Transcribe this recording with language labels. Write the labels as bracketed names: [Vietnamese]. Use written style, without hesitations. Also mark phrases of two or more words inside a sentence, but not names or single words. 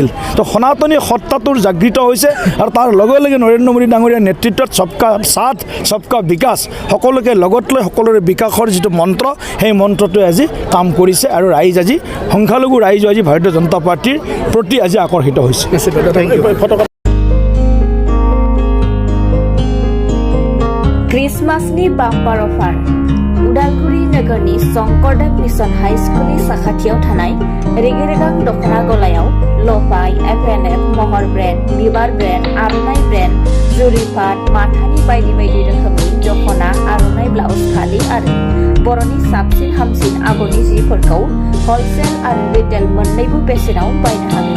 [Assamese] তো সনাতনী সত্তাটোৰ জাগৃত হৈছে আৰু তাৰ লগে লগে নৰেন্দ্ৰ মোদী ডাঙৰীয়াৰ নেতৃত্বত [Hindi] सबका साथ सबका विकास [Assamese] সকলোকে লগত লৈ সকলোৰে বিকাশৰ যিটো মন্ত্ৰ সেই মন্ত্ৰটোৱে আজি কাম কৰিছে আৰু ৰাইজ আজি সংখ্যালঘু ৰাইজ আজি ভাৰতীয় জনতা পাৰ্টিৰ প্ৰতি আজি আকৰ্ষিত হৈছে। [Bodo] क्रिसमासनि बाम्पार अफार उदालगुरि नोगोरनि शंकरदेव मिशन हाई स्कुलनि साखाथियाव थानाय रेगे-रेगां दखना गलायाव लफाय, FNF, महर ब्रेन्ड, बिबार ब्रेन्ड, आर'नाइ ब्रेन्ड, जुरिपाट, माथानि बायदि बायदि रोखोमनि दखना, आर'नाइ ब्लाउज फालि आरो बर'नि साबसिन हामसिन आगरनि जिफोरखौ हलसेल आरो रिटेल मोन्नैबो बेसेनाव बायनो हागोन।